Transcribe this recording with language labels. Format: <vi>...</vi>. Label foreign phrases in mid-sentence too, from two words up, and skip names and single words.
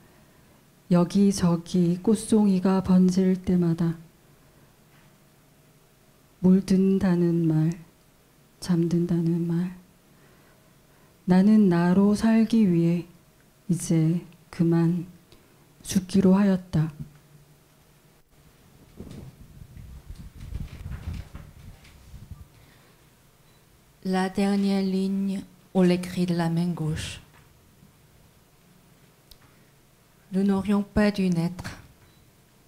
<ko>여기저기 꽃송이가 번질 때마다 물든다는 말, 잠든다는 말. 나는 나로 살기 위해 이제 그만 죽기로 하였다.</ko> <fr>La dernière ligne ou l'écrit de la main gauche. Nous n'aurions pas dû naître.</fr>